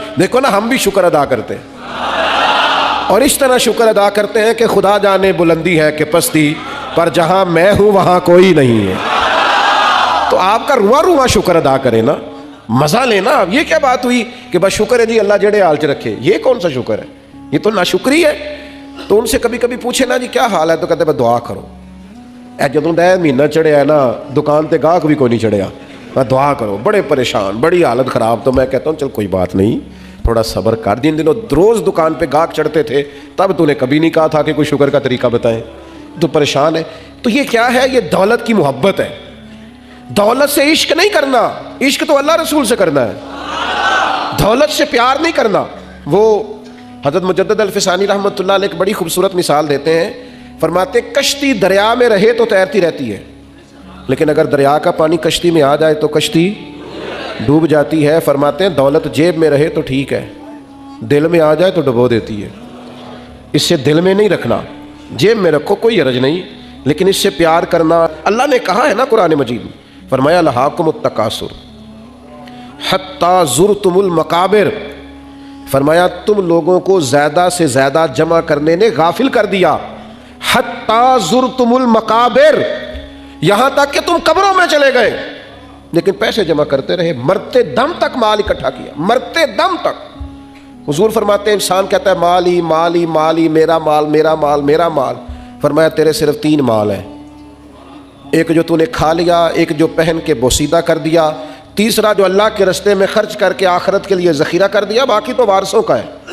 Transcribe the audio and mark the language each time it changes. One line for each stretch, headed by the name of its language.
Urdu: دیکھو نا ہم بھی شکر ادا کرتے ہیں، اور اس طرح شکر ادا کرتے ہیں کہ خدا جانے بلندی ہے کہ پستی، پر جہاں میں ہوں وہاں کوئی نہیں ہے. تو آپ کا رواں شکر ادا کرے نا، مزہ لینا. اب یہ کیا بات ہوئی کہ بس شکر ہے جی
Punjabi: اللہ جڑے حال چ رکھے،
Urdu: یہ کون سا شکر ہے؟ یہ تو ناشکری ہے. تو ان سے کبھی کبھی پوچھے نا جی کیا حال ہے، تو کہتے ہیں دعا کرو.
Punjabi: اے جدوں دا مہینہ چڑھیا ہے نا، دکان تے گاہک بھی کوئی نہیں چڑھیا، دعا کرو، بڑے پریشان، بڑی حالت خراب.
Urdu: تو میں کہتا ہوں چل کوئی بات نہیں، تھوڑا صبر کر. جن دنوں روز دکان پہ گاہک چڑھتے تھے تب تو نے کبھی نہیں کہا تھا کہ کوئی شکر کا طریقہ بتائیں. تو پریشان ہے. تو یہ کیا ہے؟ یہ دولت کی محبت ہے. دولت سے عشق نہیں کرنا، عشق تو اللہ رسول سے کرنا ہے. دولت سے پیار نہیں کرنا. وہ حضرت مجدد الفسانی رحمۃ اللہ علیہ ایک بڑی خوبصورت مثال دیتے ہیں. فرماتے کشتی دریا میں رہے تو تیرتی رہتی ہے، لیکن اگر دریا کا پانی کشتی میں آ جائے تو کشتی ڈوب جاتی ہے. فرماتے ہیں دولت جیب میں رہے تو ٹھیک ہے، دل میں آ جائے تو ڈبو دیتی ہے. اس سے دل میں نہیں رکھنا، جیب میں رکھو کوئی حرج نہیں، لیکن اس سے پیار کرنا. اللہ نے کہا ہے نا قرآن مجید میں، فرمایا
Arabic: لہاکم التکاثر حتی زرتم المقابر.
Urdu: فرمایا تم لوگوں کو زیادہ سے زیادہ جمع کرنے نے غافل کر دیا.
Arabic: حتی زرتم المقابر،
Urdu: یہاں تک کہ تم قبروں میں چلے گئے لیکن پیسے جمع کرتے رہے. مرتے دم تک مال اکٹھا کیا، مرتے دم تک. حضور فرماتے ہیں انسان کہتا ہے
Arabic: مالی مالی مالی،
Urdu: میرا مال میرا مال میرا مال. فرمایا تیرے صرف 3 مال ہیں، ایک جو تو نے کھا لیا، ایک جو پہن کے بوسیدہ کر دیا، تیسرا جو اللہ کے رستے میں خرچ کر کے آخرت کے لیے ذخیرہ کر دیا، باقی تو وارثوں کا ہے.